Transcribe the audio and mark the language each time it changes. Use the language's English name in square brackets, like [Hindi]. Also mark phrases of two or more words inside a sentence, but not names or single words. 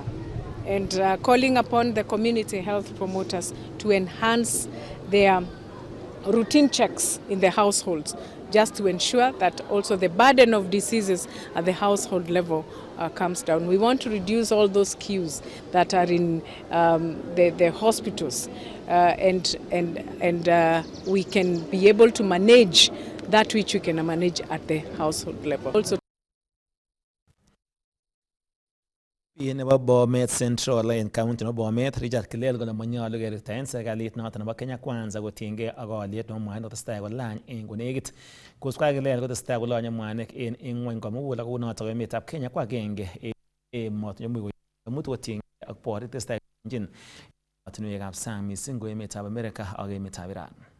[English] And calling upon the community health promoters to enhance their routine checks in the households, just to ensure that also the burden of diseases at the household level comes down. We want to reduce all those queues that are in the hospitals, and we can be able to manage that which we can manage at the household level. Also, [Kalenjin] nebo Bomet Central en county nebo Bomet, Richard Kilel kole manyolu kerirtaen serikalit noton nebo Kenya Kwanza kotiengei ak aliet nebo mwanik kotestai kolany en konekit. Kosubkei ak Kilel kotestai kolonye mwanik en ng'wony komugul ak kounoton emetab Kenya ko agenge emotinwek komuch kotiengei ak boret testai konjin emotinwekab sang mising ko emetab Amerika ak emetab Iran.